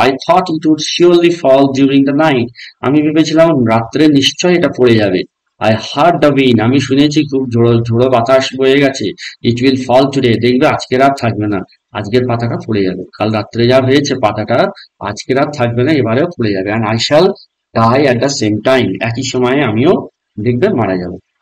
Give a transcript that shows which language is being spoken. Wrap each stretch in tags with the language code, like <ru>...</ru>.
<en>I thought it would surely fall during the night.</en> <bn>আমি ভেবেছিলাম রাত্রে নিশ্চয় এটা পড়ে যাবে।</bn> <en>I heard the wind.</en> <bn>আমি শুনেছি খুব ঝোড়ো বাতাস বয়ে গেছে।</bn> <en>It will fall today.</en> <bn>দেখবে আজকে রাত থাকবে না, আজকের পাতাটা পড়ে যাবে। কাল রাত্রে যা হয়েছে পাতাটা, আজকে রাত থাকবে না, এবারেও পড়ে যাবে।</bn> <en>And I shall die at the same time.</en> <bn>একই সময়ে আমিও দেখবে মারা যাব।</bn>